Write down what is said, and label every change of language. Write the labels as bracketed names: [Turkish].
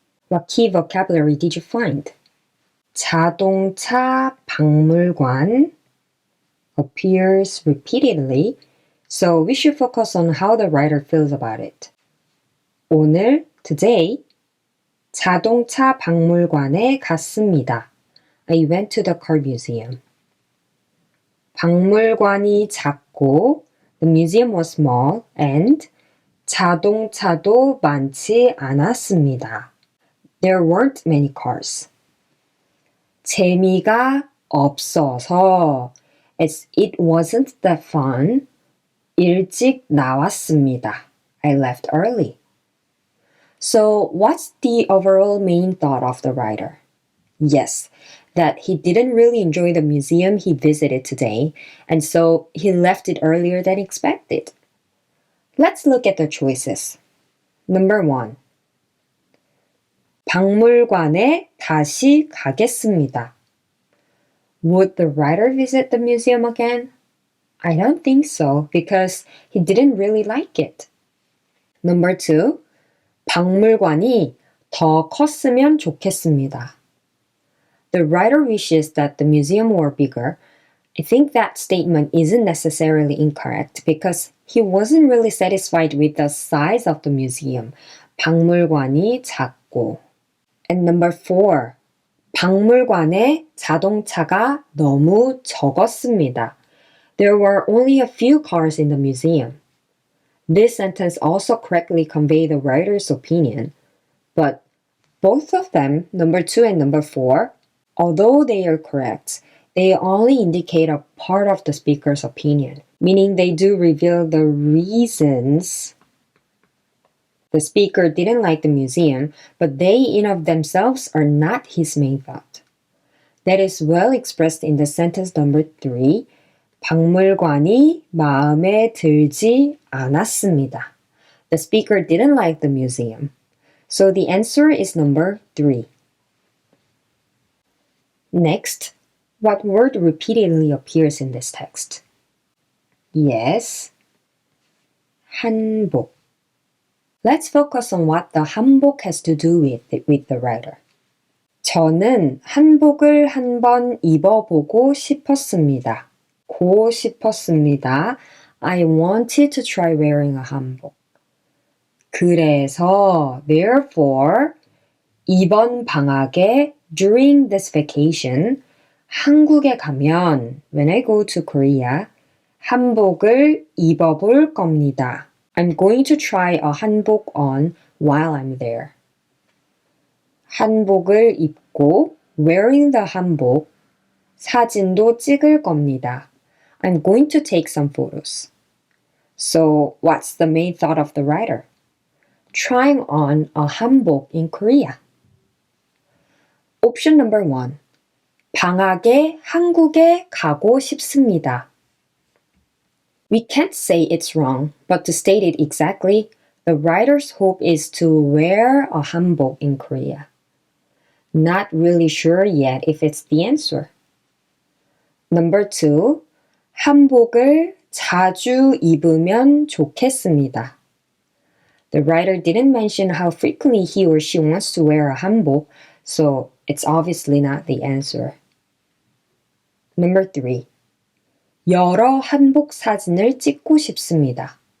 [English] What key vocabulary did you find? 자동차 박물관 appears repeatedly, so we should focus on how the writer feels about it. [Korean] 오늘, today, 자동차 박물관에 갔습니다. [English] I went to the car museum. [Korean] 박물관이 작고, [English] the museum was small, and [Korean] 자동차도 많지 않았습니다. [English] There weren't many cars. [Korean] 재미가 없어서, [English] it wasn't that fun. [Korean] 일찍 나왔습니다. [English] I left early. So, what's the overall main thought of the writer? Yes, that he didn't really enjoy the museum he visited today, and so he left it earlier than expected. Let's look at the choices. Number 1. [Korean] 박물관에 다시 가겠습니다. [English] Would the writer visit the museum again? I don't think so, because he didn't really like it. Number 2. [Korean] 박물관이 더 컸으면 좋겠습니다. [English] The writer wishes that the museum were bigger. I think that statement isn't necessarily incorrect because he wasn't really satisfied with the size of the museum. [Korean] 박물관이 작고. [English] And number 4. [Korean] 박물관에 자동차가 너무 적었습니다. [English] There were only a few cars in the museum. This sentence also correctly conveys the writer's opinion, but both of them, number 2 and number 4, although they are correct, they only indicate a part of the speaker's opinion, meaning they do reveal the reasons the speaker didn't like the museum, but they in of themselves are not his main thought. That is well expressed in the sentence number 3, [Korean] 박물관이 마음에 들지 않았습니다. [English] The speaker didn't like the museum. So the answer is number 3. Next, what word repeatedly appears in this text? Yes, hanbok. Let's focus on what the hanbok has to do with the writer. [Korean] 저는 한복을 한번 입어보고 싶었습니다. 싶었습니다. [English] I wanted to try wearing a hanbok. [Korean] 그래서, [English] therefore, [Korean] 이번 방학에 [English] during this vacation, [Korean] 한국에 가면, [English] when I go to Korea, [Korean] 한복을 입어볼 겁니다. [English] I'm going to try a hanbok on while I'm there. [Korean] 한복을 입고, [English] wearing the hanbok, [Korean] 사진도 찍을 겁니다. [English] I'm going to take some photos. So, what's the main thought of the writer? Trying on a hanbok in Korea. Option number 1. [Korean] 방학에 한국에 가고 싶습니다. [English] We can't say it's wrong, but to state it exactly, the writer's hope is to wear a hanbok in Korea. Not really sure yet if it's the answer. Number 2. [Korean] 한복을 자주 입으면 좋겠습니다. [English] The writer didn't mention how frequently he or she wants to wear a hanbok, so it's obviously not the answer. Number 3. [Korean] 여러 한복 사진을 찍고 싶습니다.